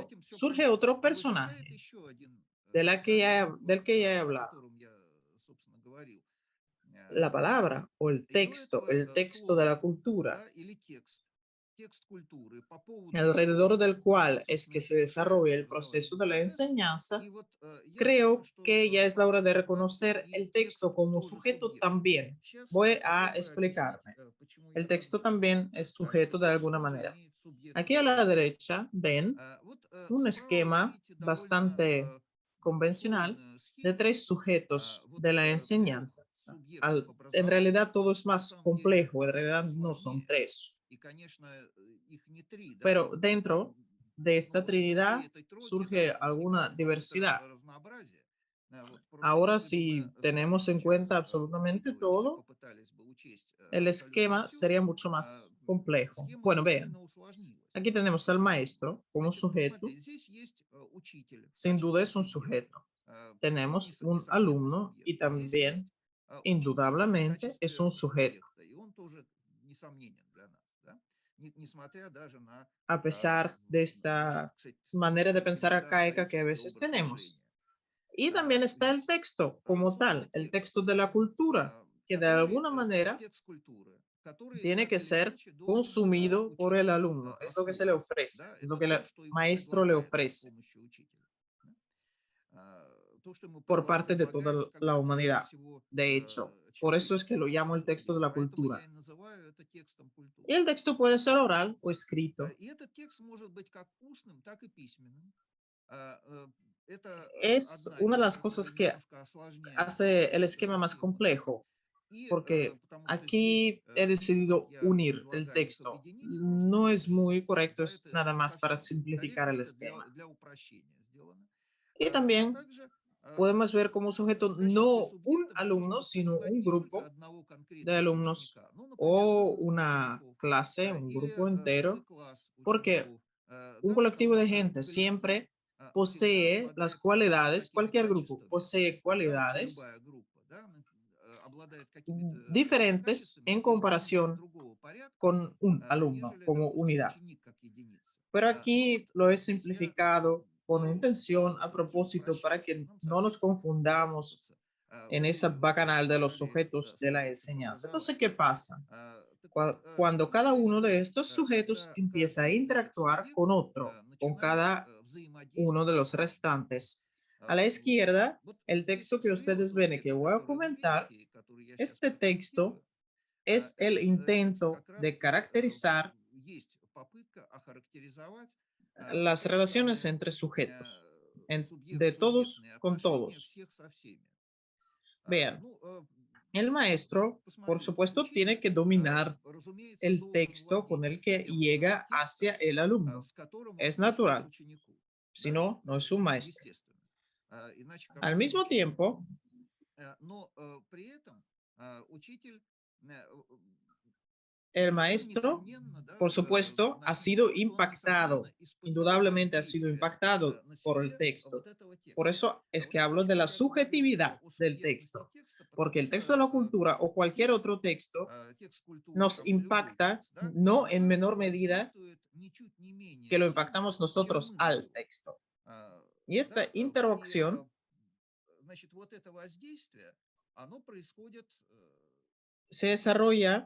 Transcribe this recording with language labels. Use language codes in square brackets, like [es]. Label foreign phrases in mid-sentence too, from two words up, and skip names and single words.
[es] pero [ru] этим все [es] surge [ru] понятно. [es] otro [ru] Но возникает [es] personaje [ru] еще один персонаж, [es] del que ya he [ru] о [es] hablado, [ru] котором я, собственно, говорил. [es] la palabra o [ru] И до этого [es] el texto de la [ru] слова, [es] cultura, [ru] да, или текст культуры, по поводу [es] alrededor [ru] него, [es] del cual es [ru] собственно, и [es] que se [ru] совершается [es] desarrolla el proceso [ru] образовательный [es] de la [ru] процесс. [es] enseñanza. [ru] И вот я думаю, [es] Creo [ru] что [es] que ya es la hora de [ru] в этом [es] reconocer [ru] и [es] el [ru] текст [es] texto como [ru] тоже [es] sujeto [ru] субъект. [es] también. [ru] Сейчас [es] Voy a [ru] попробую объяснить, [es] explicarme. [ru] почему [es] El [ru] я так [es] texto [ru] думаю. [es] también es [ru] Так что [es] sujeto de [ru] текст [es] alguna [ru] тоже [es] manera. [ru] имеет [es] Aquí a [ru] субъектную [es] la [ru] природу. [es] derecha ven [ru] Вот [es] un [ru] справа вы [es] esquema [ru] видите довольно [es] bastante convencional [ru] условную [es] de [ru] схему. [es] tres sujetos [ru] Вот [es] de la [ru] трех [es] enseñanza. [ru] субъектов [es] En [ru] образования, [es] realidad todo [ru] которые [es] es [ru] на [es] más [ru] самом деле [es] complejo, en realidad [ru] все [es] no son [ru] сложнее. [es] tres. [ru] И, конечно, их не три, да, [es] Pero dentro de esta [ru] внутри [es] trinidad [ru] этой тройки, [es] surge [ru] да, [es] alguna [ru] возникает какое-то [es] diversidad. [ru] разнообразие. Вот просто [es] Ahora, [ru] если бы [es] si [ru] мы с вами [es] tenemos en [ru] сейчас [es] cuenta absolutamente [ru] учитывали, [es] todo, [ru] попытались бы учесть [es] el [ru] абсолютно [es] esquema [ru] все, [es] sería mucho más complejo. [ru] схема [es] Bueno, [ru] бы [es] vean, [ru] сильно усложнилась. [es] aquí tenemos al maestro como [ru] Значит, [es] sujeto. [ru] посмотрите, здесь есть учитель в [es] Sin duda [ru] качестве [es] es un [ru] субъекта, [es] sujeto. Tenemos un [ru] несомненный [es] alumno [ru] субъект. [es] y [ru] Здесь есть [es] también, [ru] ученик в [es] indudablemente, es [ru] качестве [es] un sujeto, [ru] субъекта, и он тоже несомненен для нас, да? Несмотря даже на, [es] a pesar de [ru] значит, [es] esta [ru] кстати, [es] manera de [ru] некий [es] pensar arcaica que a [ru] элементарно-лаический [es] veces [ru] образ [es] tenemos. [ru] мышления. [es] Y también está el [ru] Здесь, [es] texto como [ru] собственно, [es] tal, el [ru] текст, [es] texto de la cultura, que de [ru] который [es] alguna manera [ru] текст культуры, который [es] tiene [ru] так [es] que [ru] или [es] ser [ru] иначе должен [es] consumido por el [ru] учитель [es] alumno. Es lo que se le [ru] освоить. [es] ofrece, [ru] Да? [es] es lo [ru] Это [es] que [ru] то, [es] el [ru] что ему [es] maestro le [ru] предлагается с [es] ofrece [ru] помощью учителя. Да? То, что ему [es] por parte de [ru] предлагается [es] toda [ru] как [es] la [ru] бы прежде [es] humanidad. [ru] всего [es] De hecho, por eso es que lo [ru] человеческому [es] llamo el texto de [ru] образованию. [es] la [ru] Поэтому я [es] cultura. [ru] и называю это текстом [es] Y [ru] культуры. [es] el texto puede ser oral o escrito. [ru] И этот текст может быть как устным, так и письменным. Это [es] Es [ru] одна [es] una de [ru] вещь, [es] las cosas [ru] которая [es] que [ru] немножко осложняет [es] hace el esquema más [ru] дифференцирование. [es] complejo, [ru] И [es] porque [ru] потому что здесь, [es] aquí he [ru] вот [es] decidido [ru] я [es] unir el [ru] предлагаю их [es] texto. [ru] объединить просто [es] No es muy [ru] здесь, [es] correcto, [ru] да, [es] es [ru] это [es] nada [ru] не [es] más para [ru] совсем [es] simplificar [ru] корректно, [es] el [ru] это [es] esquema. [ru] для упрощения сделано. [es] Y [ru] А [es] también [ru] также [es] podemos ver como sujeto [ru] в качестве [es] no un [ru] субъекта мы можем [es] alumno, sino [ru] воспринимать [es] un [ru] не только [es] grupo [ru] одного [es] de [ru] конкретного [es] alumnos [ru] ученика, ну, например, [es] o [ru] группу [es] una [ru] учеников [es] clase, un [ru] или [es] grupo [ru] целый [es] entero, [ru] класс [es] porque [ru] учеников, [es] un [ru] да, [es] colectivo [ru] потому [es] de [ru] что [es] gente [ru] коллектив [es] siempre [ru] всегда [es] posee las [ru] обладает [es] cualidades, [ru] какими-то [es] cualquier grupo [ru] качествами, [es] posee [ru] да, вообще [es] cualidades [ru] любая группа, да, обладает какими-то [es] diferentes [ru] качествами, [es] en [ru] это единицы [es] comparación [ru] другого порядка, [es] con un alumno [ru] нежели, [es] como [ru] допустим, [es] unidad. [ru] ученик как единица. [es] Pero [ru] Но вот [es] aquí lo he [ru] здесь я [es] simplificado con [ru] нарочно [es] intención a [ru] буду все [es] propósito para [ru] упрощать, чтобы [es] que [ru] нам [es] no nos [ru] совсем не [es] confundamos [ru] запутаться. [es] en [ru] Вот [es] esa [ru] вы [es] bacanal de los [ru] предполагали [es] sujetos de la [ru] субъектов [es] enseñanza. Entonces, [ru] образования. [es] ¿qué pasa? [ru] Так вот, [es] Cuando [ru] что же [es] cada uno de [ru] происходит, [es] estos sujetos [ru] когда [es] empieza a [ru] каждый из этих [es] interactuar con [ru] субъектов [es] otro, con [ru] начинает [es] cada uno de [ru] взаимодействовать с [es] los [ru] нами? [es] restantes? A la izquierda, [ru] Вот [es] el [ru] здесь [es] texto que ustedes [ru] светлый [es] ven y que [ru] текст, [es] voy a [ru] который вы [es] comentar, [ru] видите и который я сейчас [es] este texto [ru] прокомментирую, [es] es el [ru] этот текст [es] intento [ru] как раз [es] de [ru] и [es] caracterizar [ru] есть попытка охарактеризовать вот [es] las [ru] эти [es] relaciones [ru] самые [es] entre sujetos, de todos [ru] субъект-субъектные [es] con [ru] отношения [es] todos. [ru] всех со всеми. [es] Vean, [ru] Ну, [es] el maestro, por [ru] посмотрите, [es] supuesto, tiene [ru] учитель, [es] que dominar [ru] разумеется, [es] el [ru] должен [es] texto con [ru] владеть [es] el que [ru] тем самым [es] llega hacia [ru] текстом, [es] el alumno. [ru] с которым он [es] Es [ru] пришел к [es] natural, [ru] ученику. [es] si [ru] Да? [es] no, no es un maestro. [ru] Естественно. Иначе [es] Al [ru] какой он [es] mismo [ru] учитель? [es] tiempo, [ru] Но при этом учитель [es] el [ru] рискуя, [es] maestro, [ru] несомненно, [es] por [ru] да, [es] supuesto, ha [ru] начнет с [es] sido [ru] того, что он, несомненно, [es] impactado, [ru] испытал [es] indudablemente ha sido [ru] воздействие [es] impactado [ru] на [es] por el [ru] себе [es] texto. [ru] вот этого [es] Por [ru] текста. [es] eso es [ru] Вот [es] que hablo de [ru] почему [es] la [ru] я говорю [es] subjetividad [ru] о [es] del [ru] субъектности [es] texto, [ru] текста, [es] porque [ru] потому [es] el texto de la [ru] что [es] cultura o cualquier [ru] текст, [es] otro texto [ru] текст культуры [es] nos [ru] там, и любой [es] impacta [ru] текст, да, [es] no [ru] на [es] en [ru] нас [es] menor medida [ru] воздействует ничуть не [es] que [ru] менее [es] lo [ru] сильно, [es] impactamos [ru] чем [es] nosotros [ru] мы на [es] al [ru] него. [es] texto. Y esta [ru] Да, [es] interacción [ru] значит, вот это воздействие, оно происходит [es] se desarrolla,